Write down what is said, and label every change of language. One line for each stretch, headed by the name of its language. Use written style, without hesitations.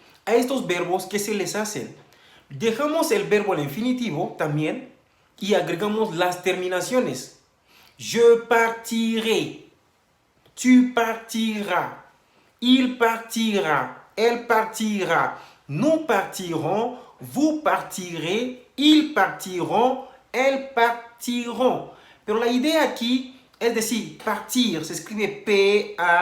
Spanish: A estos verbos, ¿qué se les hacen? Dejamos el verbo al infinitivo también y agregamos las terminaciones.
French: Je partirai, tu partiras, il partira, elle partira, nous partirons, vous partirez, ils partiront, elles partiront.
Spanish: Pero la idea aquí es decir, partir se escribe P-A-R-T-I-R.